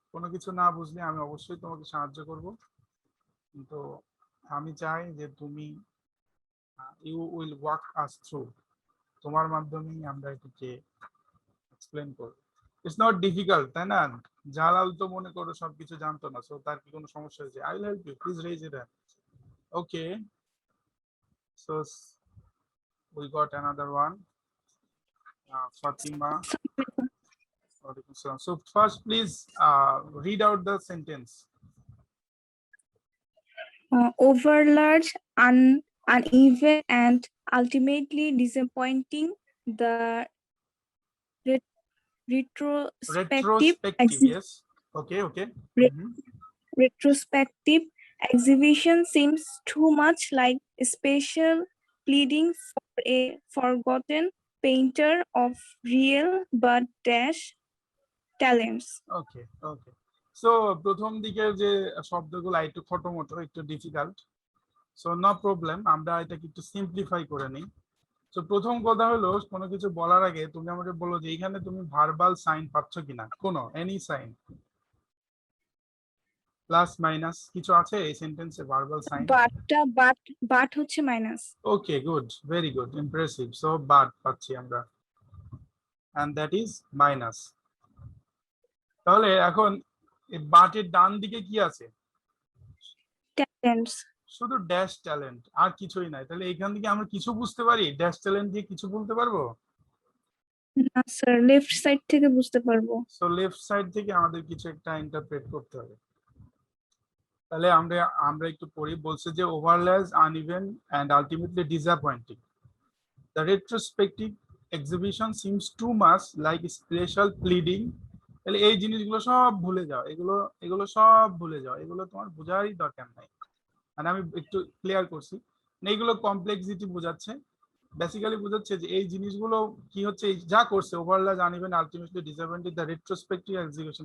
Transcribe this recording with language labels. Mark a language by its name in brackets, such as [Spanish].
[Bangla] কোনো কিছু না বুঝলে আমি অবশ্যই তোমাকে সাহায্য করব, কিন্তু আমি চাই যে তুমি, [English] you will walk us through, [Bangla] তোমার মাধ্যমেই আমরা এটাকে এক্সপ্লেন করব। [English] it's not difficult, [Bangla] তাই না? জালাল তো মনে করো সবকিছু জানতো না, সো তার কি কোনো সমস্যা হয়েছে? [English] I will help you, please raise it hand. Okay, so we got another one, Fatima. So first please read out the sentence. Overlarge, uneven, and ultimately disappointing. The retrospective Yes, okay. retrospective exhibition seems too much like a special pleading for a forgotten painter of real but dash talents. Okay. [Bangla] So প্রথম দিকের যে শব্দগুলো একটু খটোমটো, একটু difficult, [English] so no problem, [Bangla] আমরা এটাকে একটু simplify করে নিই। তো প্রথম কথা হলো, কোনো কিছু বলার আগে তুমি আমাকে বলো যে এখানে তুমি ভার্বাল সাইন পাচ্ছ কিনা, কোনো এনি সাইন, প্লাস মাইনাস কিছু আছে এই সেন্টেন্সে ভার্বাল সাইন? বাট হচ্ছে minus. [English] Okay, good, very good, impressive. So but [Bangla] পাচ্ছি আমরা, [English] And that is minus. [Bangla] তাহলে এখন এই বাটের ডান দিকে কি আছে? [English] Talents. [Bangla] শুধু ড্যাশ ট্যালেন্ট, আর কিছুই নাই। তাহলে এখান থেকে আমরা কিছু বুঝতে পারি? ড্যাশ ট্যালেন্ট দিয়ে কিছু বলতে পারবো না স্যার, লেফট সাইড থেকে বুঝতে পারবো। সো লেফট সাইড থেকে আমাদের কিছু একটা ইন্টারপ্রেট করতে হবে। তাহলে আমরা একটু পড়ি। বলছে যে [English] Overlarge, uneven and ultimately disappointing. The retrospective exhibition seems too much like a special pleading [Bangla] তাহলে এই জিনিসগুলো সব ভুলে যাও, এগুলো এগুলো সব ভুলে যাও, এগুলো তোমার বোঝারই দরকার নাই। মানে আমি একটু ক্লিয়ার করছি, এইগুলো কমপ্লেক্সিটি বোঝাচ্ছে, বেসিক্যালি বোঝাচ্ছে যে এই জিনিসগুলো কি হচ্ছে, যা করছে [English] Overlarge uneven ultimately disadvantage the retrospective execution.